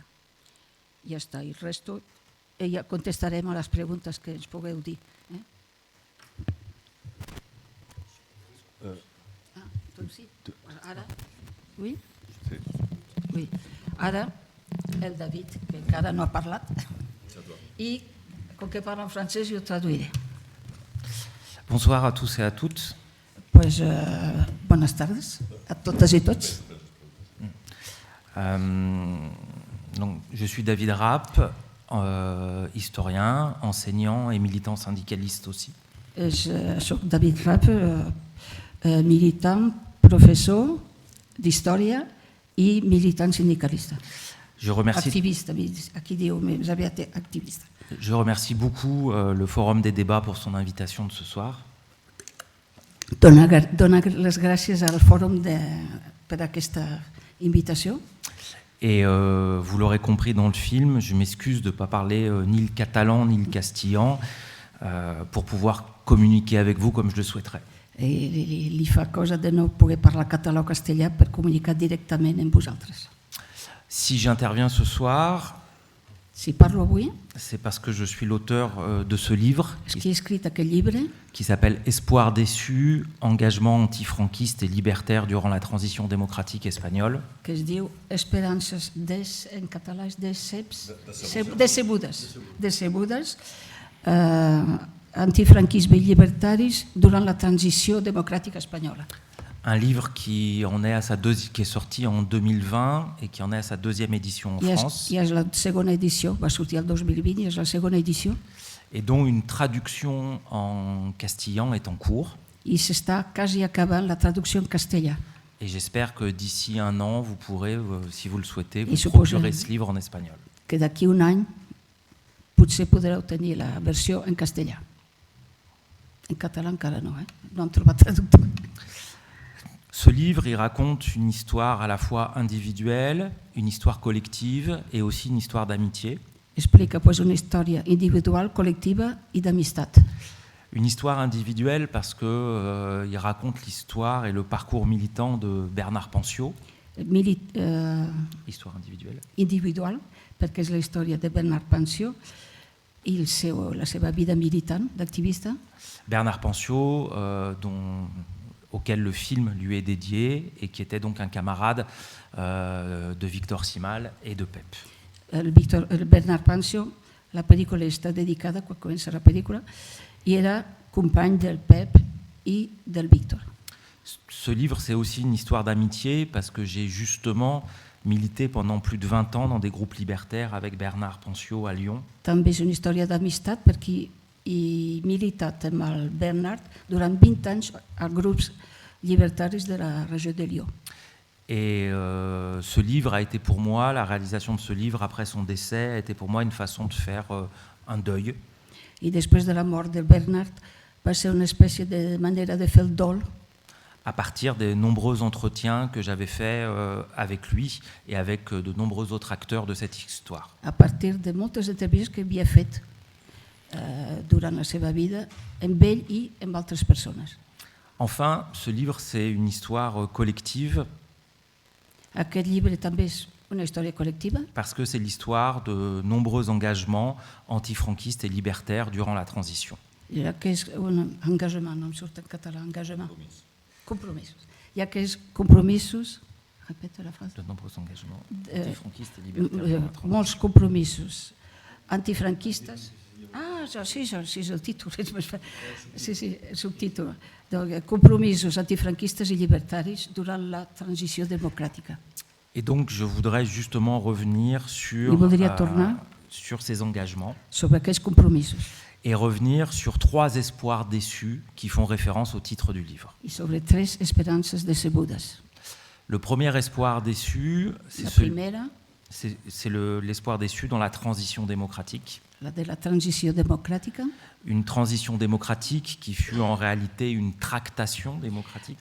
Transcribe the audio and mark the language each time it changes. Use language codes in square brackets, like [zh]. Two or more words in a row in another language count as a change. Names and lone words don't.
[ca] Ja està, i el resto ja contestarem a les preguntes que ens pugueu dir. Doncs sí, ara... Ui? Sí. Ara el David, que encara no ha parlat, i com que parla en francès jo traduiré. [fr] Bonsoir à tous et à toutes. [es] Buenas tardes [ca] a totes i tots. [fr] Donc, je suis David Rapp, historien, enseignant et militant syndicaliste aussi. [ca] Soc David Rapp, militant, professor d'història i militant sindicalista. Activista, aquí diu més aviat activista. [fr] Je remercie beaucoup le Forum des débats pour son invitation de ce soir. [ca] Donar les gràcies al Fòrum per aquesta invitació. [fr] Et vous l'aurez compris dans le film, je m'excuse de ne pas parler ni le catalan ni le castillan pour pouvoir communiquer avec vous comme je le souhaiterais. [ca] Li fa cosa de no poder parlar català o castellà per comunicar directament amb vosaltres. [fr] Si j'interviens ce soir, [ca] si parlo avui, [fr] c'est parce que je suis l'auteur de ce livre qui s'appelle Espoir déçu, engagement antifranquiste et libertaire durant la transition démocratique espagnole. [ca] Que es diu Esperances en català és decebudes, antifranquisme i llibertaris durant la transició democràtica espanyola. [fr] Un livre qui est sorti en 2020 et qui en est à sa 2e édition en France. [ca] Ja és la segona edició, va sortir el 2020 i és la segona edició. [fr] Et dont une traduction en castillan est en cours. [ca] I s'està quasi acabant la traducció en castellà. [fr] Et j'espère que d'ici un an, vous pourrez, si vous le souhaitez, vous procurer ce livre en espagnol. [ca] Que d'aquí un any potser podreu tenir la versió en castellà. En català encara no, no hem trobat traductor. [fr] Ce livre, il raconte une histoire à la fois individuelle, une histoire collective et aussi une histoire d'amitié. [ca] Explica una història individual, col·lectiva i d'amistat. [fr] Une histoire individuelle parce que il raconte l'histoire et le parcours militant de Bernard Pancio. Histoire individuelle. [ca] Individual, perquè és la història de Bernard Pancio i la seva vida militant, d'activista. [fr] Bernard Pancio, auquel le film lui est dédié et qui était donc un camarade de Víctor Simal et de Pep. [ca] El Bernard Pancio, la pel·lícula està dedicada, quan comença la pel·lícula, i era company del Pep i del Víctor. [fr] Ce livre, c'est aussi une histoire d'amitié parce que j'ai justement milité pendant plus de 20 ans dans des groupes libertaires avec Bernard Pancio à Lyon. [ca] També és una història d'amistat perquè he militat amb el Bernard durant 20 anys als grups libertaris de la région de Lyon. [fr] Et ce livre a été pour moi, la réalisation de ce livre après son décès, a été pour moi une façon de faire un deuil. [ca] I després de la mort de Bernard va ser una espècie de manera de fer el dol. [fr] À partir des nombreux entretiens que j'avais faits avec lui et avec de nombreux autres acteurs de cette histoire. [ca] A partir de moltes entrevistes que havia fet durant la seva vida amb ell i amb altres persones. [fr] Enfin, ce livre, c'est une histoire collective [ca] Aquest llibre també és una història col·lectiva [fr] parce que c'est l'histoire de nombreux engagements antifranquistes et libertaires durant la transition. [ca] ja que és un engagement, no em surt en català, engagement. Compromisos. Ja que és compromisos, repeta la frase, [fr] De nombreux engagements antifranquistes et libertaires durant la transition. [ca] molts compromisos antifranquistes. Ah, sí, és el títol. Sí, el subtítol. Donc, compromisos antifranquistes i llibertaris durant la transició democràtica. [fr] Et donc, je voudrais justement revenir [ca] I voldria tornar [fr] sur ces engagements [ca] sobre aquests compromisos [fr] et revenir sur 3 espoirs déçus qui font référence au titre du livre. [ca] i sobre 3 esperances decebudes. [fr] Le premier espoir déçu, [ca] La primera, [fr] c'est l'espoir déçu dans la transition démocratique. [ca] la de la transició democràtica, [fr] Une transition démocratique qui fut en réalité une tractation démocratique,